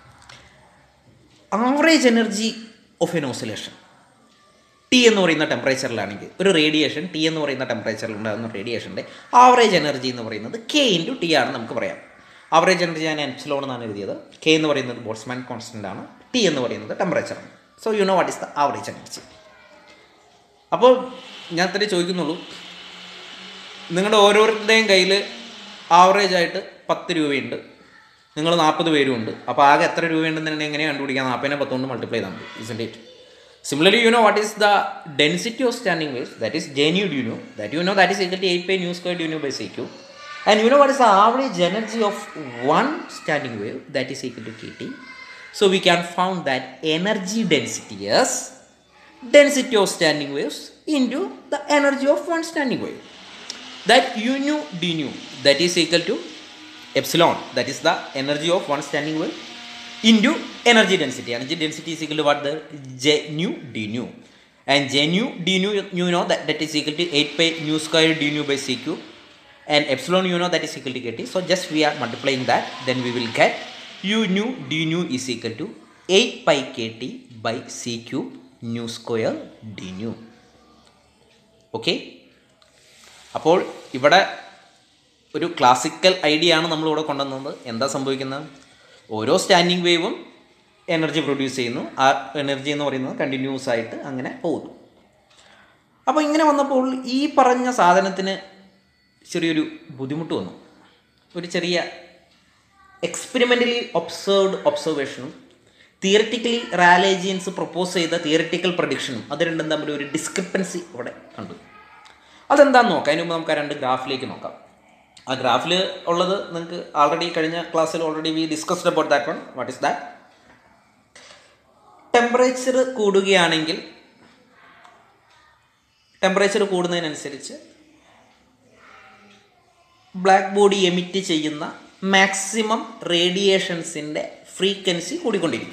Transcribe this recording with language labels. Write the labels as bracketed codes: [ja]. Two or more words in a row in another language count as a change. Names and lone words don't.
[en] average energy of an oscillation T [ml] എന്ന് പറയുന്ന ടെമ്പറേച്ചറിലാണെങ്കിൽ ഒരു റേഡിയേഷൻ ടി എന്ന് പറയുന്ന ടെമ്പറേച്ചറിൽ ഉണ്ടാകുന്ന റേഡിയേഷൻ്റെ [en] average energy [ml] എന്ന് പറയുന്നത് [en] k into T [ml] ആണ് നമുക്ക് പറയാം. [en] average energy [ml] ഞാൻ എപ്സിലോൺ എന്നാണ് എഴുതിയത്. കെ എന്ന് പറയുന്നത് [en] Boltzmann constant [ml] ആണ്, ടി എന്ന് പറയുന്നത് ടെമ്പറേച്ചറാണ്. [en] So you know what is the average energy. [ml] അപ്പോൾ ഞാൻ തന്നെ ചോദിക്കുന്നുള്ളൂ, നിങ്ങളുടെ ഓരോരുത്തരുടെയും കയ്യിൽ ആവറേജ് ആയിട്ട് 10 രൂപയുണ്ട്, നിങ്ങൾ 40 പേരുമുണ്ട്. അപ്പോൾ ആകെ എത്ര രൂപയുണ്ടെന്ന് എങ്ങനെ കണ്ടുപിടിക്കാം? 40നെ 10 കൊണ്ട് മൾട്ടിപ്ലൈ ചെയ്താൽ മതി, [en] isn't it? Similarly, you know what is the density of standing waves, that is J nu d nu, that is equal to 8 pi nu square d nu by c cube. And you know what is the average energy of one standing wave, that is equal to kT. So we can found that energy density is density of standing waves into the energy of one standing wave. that u nu d nu that is equal to epsilon, that is the energy of one standing wave, into energy density. Energy density is equal to what? The J nu d nu. And J nu d nu, you know that is equal to 8 pi nu square d nu by c cube. And epsilon, you know, that is equal to kt. So just we are multiplying that, then we will get u nu d nu is equal to 8 pi kt by c cube nu square d nu. [ml] ഓക്കെ, അപ്പോൾ ഇവിടെ ഒരു [en] classical idea [ml] ആണ് നമ്മളിവിടെ കൊണ്ടുവന്നത്. എന്താ സംഭവിക്കുന്നത്? ഓരോ [en] standing wave energy produce [ml] ചെയ്യുന്നു. ആ എനർജി എന്ന് പറയുന്നത് കണ്ടിന്യൂസ് ആയിട്ട് അങ്ങനെ പോകുന്നു. അപ്പോൾ ഇങ്ങനെ വന്നപ്പോൾ ഈ പറഞ്ഞ സാധനത്തിന് ചെറിയൊരു ബുദ്ധിമുട്ട് വന്നു. ഒരു ചെറിയ [en] experimentally observation theoretically Rayleigh Jeans [ml] പ്രൊപ്പോസ് ചെയ്ത [en] theoretical prediction [ml] അത് രണ്ടും തമ്മിൽ ഒരു ഡിസ്ക്രിപ്പൻസി ഇവിടെ കണ്ടു. അതെന്താണെന്ന് നോക്കാം. അതിന് മുമ്പ് നമുക്ക് ആ രണ്ട് ഗ്രാഫിലേക്ക് നോക്കാം. ആ ഗ്രാഫിൽ ഉള്ളത് നിങ്ങൾക്ക് ആൾറെഡി കഴിഞ്ഞ ക്ലാസ്സിൽ [en] already we discussed about that one. What is that? [ml] ടെമ്പറേച്ചർ കൂടുകയാണെങ്കിൽ ടെമ്പറേച്ചർ കൂടുന്നതിനനുസരിച്ച് [en] black body emit [ml] ചെയ്യുന്ന [en] maximum radiations frequency [ml] കൂടിക്കൊണ്ടിരിക്കും.